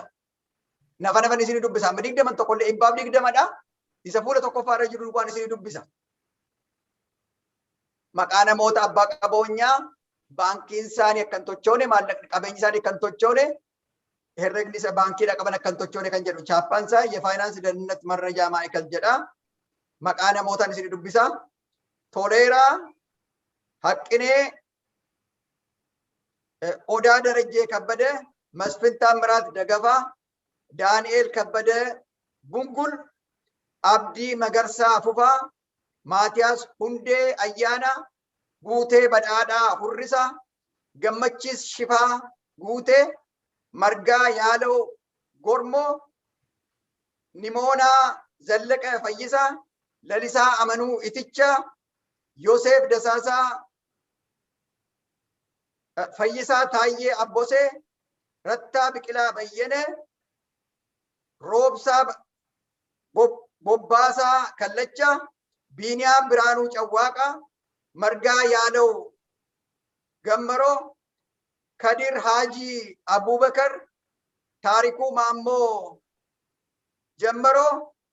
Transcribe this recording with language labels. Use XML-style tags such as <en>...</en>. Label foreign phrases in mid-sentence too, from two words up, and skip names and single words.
<om>Nafa isinii dubbisa. Amma 20 tokkollee 20dha. Isa fuula tokkoffaa irra jiru waan isinii dubbisa. Maqaa namoota abbaa qabeenyaa baankiin isaanii akka hin tochoone maallaqni qabeenyi isaanii akka hin tochoone herregni isa baankiidha qaban akka hin tochoone kan jedhu chaappaan isaa</om> <am>የፋይናንስ ደህንነት መረጃ ማዕከል</am> <om>jedha. Maqaa namootaan isinii dubbisa. Toleeraa Haqqinee ኦዳ ደረጀ ከበደ፣ መስፍን ታምራት ደገፋ፣ ዳንኤል ከበደ ቡንጉል፣ አብዲ መገርሳ ፉፋ፣ ማቲያስ ሁንዴ አያና፣ ጉቴ በዳዳ ሁሪሳ፣ ገመቺስ ሽፋ ጉቴ፣ መርጋ ያለው Gormoo, Nimoonaa Zallaqa Fayyisaa, Lalisaa Amanuu Itichaa, Yoosef Dasaasaa Fayyisaa Taayyee Abbosee, Rattaa Biqilaa Bayyane, Roobsaa Bobbaasaa Kallachaa, Biiniyaam Biraanuu Cawwaaqaa, Margaa Yaadau Gammaroo, Kadir Haji Abubakar, Taarikuu Maammoo Jammaroo,</om>